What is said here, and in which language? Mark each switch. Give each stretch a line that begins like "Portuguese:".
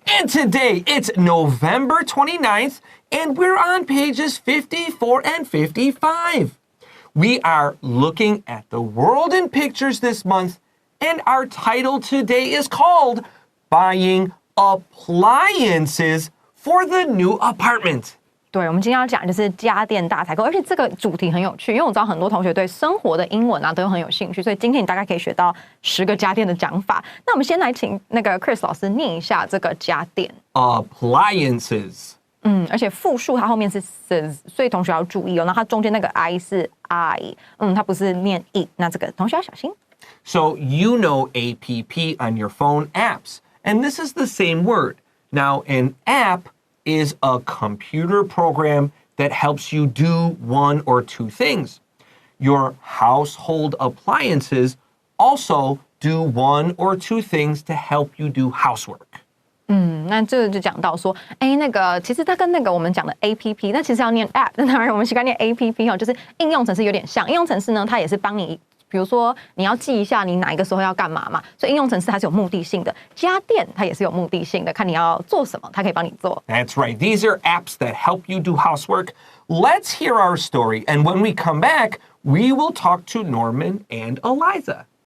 English: And today it's November 29th, and we're on pages 54 and 55. We are looking at the world in pictures this month, and our title today is called Buying Appliances for the New Apartment.
Chinese: 对，我们今天要讲就是家电大采购，而且这个主题很有趣，因为我知道很多同学对生活的英文啊都很有兴趣，所以今天你大概可以学到10个家电的讲法。那我们先来请那个 Chris 老师念一下这个家电
English: Appliances.
Chinese: 而且复数它后面是 s， 所以同学要注意哦。然后它中间那个 i 是 i， 它不是念 e， 那这个同学要小心。
English: So you know APP on your phone apps, and this is the same word. Now, an app is a computer program that helps you do one or two things. Your household appliances also do one or two things to help you do housework.
Chinese: 那这就讲到说，那个其实它跟那个我们讲的 APP， 那其实要念 App， 但当然我们习惯念 APP 就是应用程式有点像。应用程式呢，它也是帮你，比如说你要记一下你哪一个时候要干嘛嘛，所以应用程式它是有目的性的。家电它也是有目的性的，看你要做什么，它可以帮你做。
English: That's right. These are apps that help you do housework. Let's hear our story, and when we come back, we will talk to Norman and Eliza.